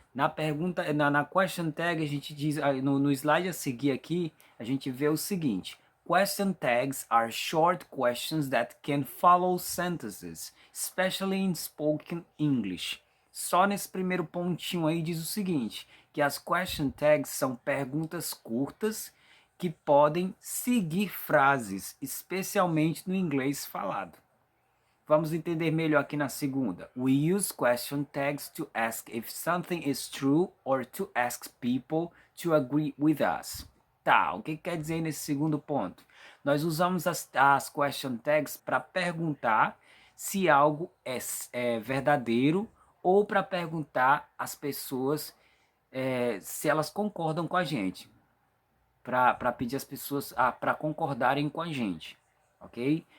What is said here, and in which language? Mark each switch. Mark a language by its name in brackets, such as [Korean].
[Portuguese] Na pergunta, na question tag, a gente diz, no slide a seguir aqui, a gente vê o seguinte: [English] question tags are short questions that can follow sentences, especially in spoken English. [Portuguese] Só nesse primeiro pontinho aí diz o seguinte, que as question tags são perguntas curtas que podem seguir frases, especialmente no inglês falado. Vamos entender melhor aqui na segunda. [English] We use question tags to ask if something is true or to ask people to agree with us. [Portuguese] Tá, o que quer dizer nesse segundo ponto? Nós usamos as question tags para perguntar se algo é verdadeiro ou para perguntar às pessoas se elas concordam com a gente. Para pedir as pessoas para concordarem com a gente, ok?